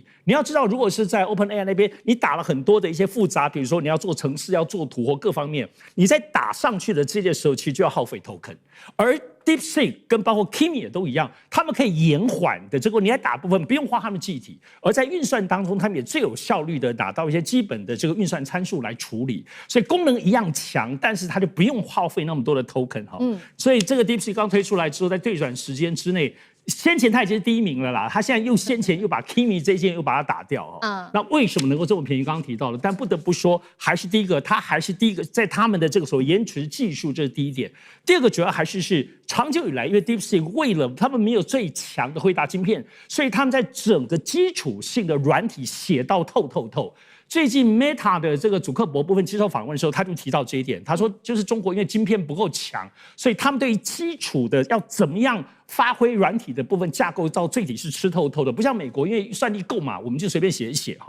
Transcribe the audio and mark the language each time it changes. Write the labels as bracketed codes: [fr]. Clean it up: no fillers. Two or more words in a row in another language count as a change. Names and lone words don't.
[zh] 你要知道，如果是在 OpenAI 那邊，你打了很多的一些複雜，比如說你要做程式、要做圖或各方面，你在打上去的這些時候，其實就要耗費 token， 而 DeepSeek 跟包括 Kimi 也都一樣，他們可以延緩的，結果你在打部分不用花他們記憶體，而在運算當中，他們也最有效率的達到一些基本的這個運算參數來處理，所以功能一樣強，但是它就不用耗費那麼多的 token 哈。所以這個 DeepSeek 剛推出來之後，在對轉時間之內。先前他已經是第1名了啦，他現在先前又把 Kimi 這一件又把它打掉那為什麼能夠這麼便宜？剛剛提到了，但不得不說，還是第一個，他還是第一個，在他們的這個所謂延遲技術，這是第一點。第二個主要還是長久以來，因為 DeepSeek 為了他們沒有最強的輝達晶片，所以他們在整個基礎性的軟體寫到透。最近 Meta 的這個祖克伯部分接受訪問的時候，他就提到這一點。他說，就是中國因為晶片不夠強，所以他們對於基礎的要怎麼樣發揮軟體的部分架構到最底是吃透的，不像美國，因為算力夠嘛，我們就隨便寫一寫哈。